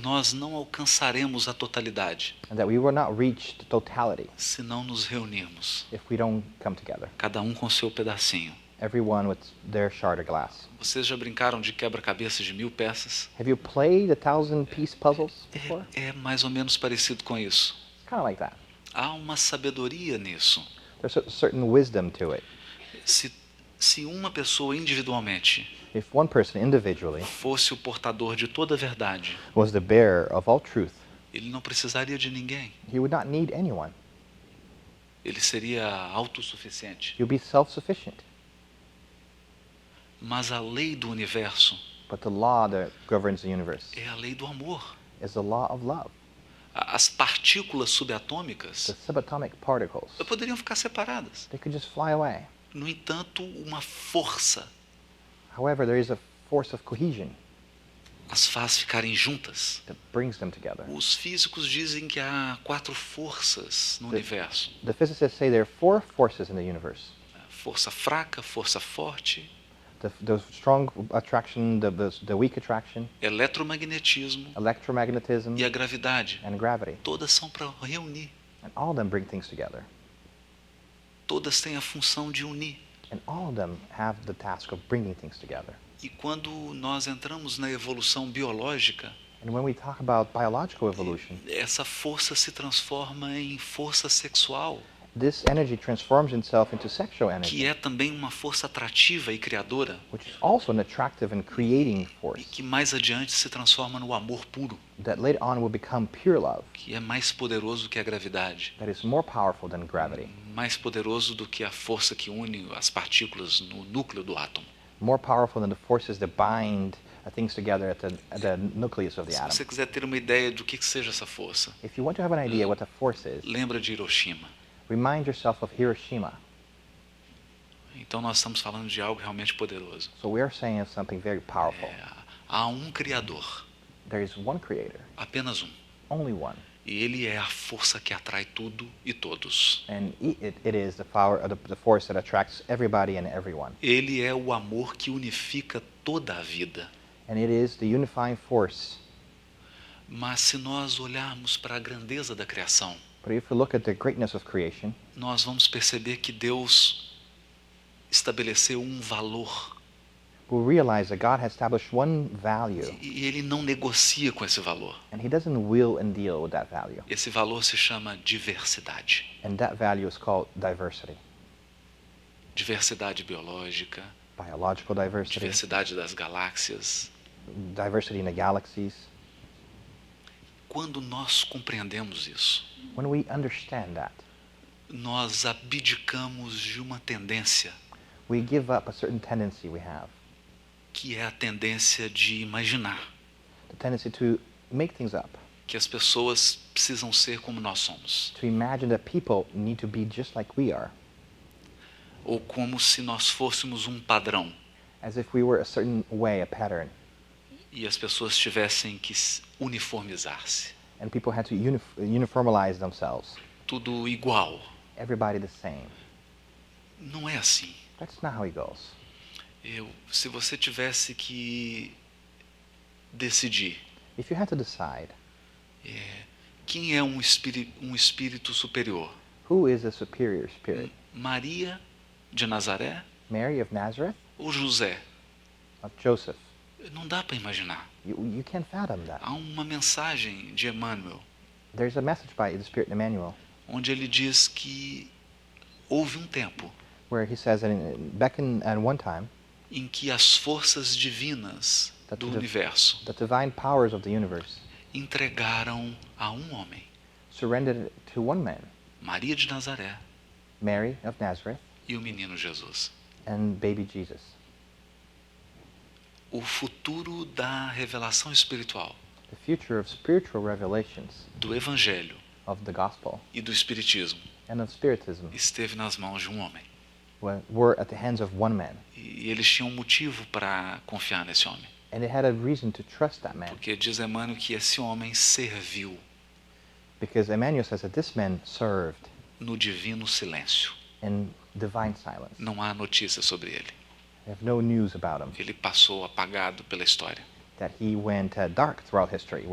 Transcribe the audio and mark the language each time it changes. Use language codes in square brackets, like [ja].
[pt] nós não alcançaremos a totalidade [en] and that we will not reach the totality [pt] se não nos reunirmos, [en] if we don't come together, [pt] cada um com seu pedacinho. [en] everyone with their shard of glass. [pt] Vocês já brincaram de quebra-cabeças de 1000 peças? [en] Have you played 1,000-piece puzzles before? [pt] É mais ou menos parecido com isso. [en] Kind of like that. [pt] Há uma sabedoria nisso. [en] There's a certain wisdom to it. [pt] Se uma pessoa individualmente [en] If one person individually [pt] fosse o portador de toda a verdade, [en] was the bearer of all truth, [pt] ele não precisaria de ninguém. [en] he would not need anyone. [pt] Ele seria autossuficiente. [en] He would be self-sufficient. [pt] Mas a lei do universo [en] But the law that governs the universe [pt] é a lei do amor. [en] is the law of love. [pt] As partículas [en] The [pt] subatômicas [en] subatomic particles, [pt] poderiam ficar separadas. [en] they could just fly away. [pt] No entanto, uma força [en] However, there is a force of cohesion [pt] as faz ficarem juntas. [en] that brings them together. [pt] Os físicos dizem que há 4 forças no universo: [en] The physicists say there are 4 forces in the universe. [pt] força fraca, força forte, [en] The strong attraction, the weak attraction, [pt] eletromagnetismo [en] electromagnetism, [pt] e a gravidade. [en] and gravity. [pt] Todas são para reunir. [en] And all of them bring things together. [pt] Todas têm a função de unir. [en] And all of them have the task of bringing things together. [pt] E quando nós entramos na evolução biológica, [en] And when we talk about biological evolution, [pt] essa força se transforma em força sexual, [en] this energy transforms itself into sexual [pt] que [en] energy, [pt] é também uma força atrativa e criadora, [en] which is also an attractive and creating [pt] e [en] force [pt] que mais adiante se transforma no amor puro, [en] that later on will become pure love, [pt] que é mais poderoso que a gravidade, [en] that is more powerful than gravity, [pt] mais poderoso do que a força que une as partículas no núcleo do átomo. [en] more powerful than the forces that bind things together at the nucleus of the [pt] Se [en] atom. [pt] você quiser ter uma ideia do que seja essa força, [en] If you want to have an idea what a force is, [pt] lembra de Hiroshima. [en] remind yourself of Hiroshima. [pt] Então nós estamos falando de algo realmente poderoso. [en] So we are saying of something very powerful. [pt] Há um Criador, [en] There is one creator, [pt] apenas um. [en] only one. [pt] E ele é a força que atrai tudo e todos. [en] And it is the power, the force that attracts everybody and everyone. [pt] Ele é o amor que unifica toda a vida. [en] And it is the unifying force. [pt] Mas se nós olharmos para a grandeza da criação, [en] But if we look at the greatness of creation, [pt] nós vamos perceber que Deus estabeleceu um valor [en] we'll realize that God has established one value, [pt] e ele não negocia com esse valor. [en] and He doesn't will and deal with that value. [pt] Esse valor se chama diversidade. [en] And that value is called diversity. [pt] Diversidade biológica, [en] Biological diversity, [pt] diversidade das galáxias. [en] diversity in the galaxies. [pt] Quando nós compreendemos isso, [en] When we understand that, [pt] nós abdicamos de uma tendência [en] we give up a certain tendency we have, [pt] que é a tendência de imaginar [en] the tendency to make things up, [pt] que as pessoas precisam ser como nós somos, [en] to imagine that people need to be just like we are, [pt] ou como se nós fôssemos um padrão [en] as if we were a certain way, a pattern, [pt] e as pessoas tivessem que uniformizar-se. [en] and people had to uniformalize themselves, [pt] Tudo igual. [en] everybody the same. [pt] Não é assim. [en] That's not how it goes. [pt] Se você tivesse que decidir [en] If you had to decide [pt] quem é um espírito superior, [en] who is a superior spirit, [pt] Maria de Nazaré [en] Mary of Nazareth? [pt] Ou José? [en] Of Joseph? [pt] Não dá para imaginar. [en] You can't fathom that. [pt] Há uma mensagem de Emmanuel, [en] There's a message by the Spirit in Emmanuel [pt] onde ele diz que houve um tempo [en] where he says that at one time, [pt] em que as forças divinas do universo [en] the divine powers of the universe [pt] entregaram a um homem, [en] surrendered it to one man, [pt] Maria de Nazaré, [en] Mary of Nazareth, [pt] e o menino Jesus. [en] and baby Jesus. [pt] O futuro da revelação espiritual, [en] The future of spiritual revelations [pt] do Evangelho [en] of the gospel [pt] e do Espiritismo [en] and of spiritism [pt] esteve nas mãos de um homem. [en] were at the hands of one man. [pt] E eles tinham um motivo para confiar nesse homem. [en] And they had a reason to trust that man. [pt] Porque diz Emmanuel que esse homem serviu [en] Because Emmanuel says that this man served [pt] no divino silêncio. [en] in divine silence. [pt] Não há notícia sobre ele. [en] They have no news about him. [pt] Ele passou apagado pela história, [en] That he went dark throughout history.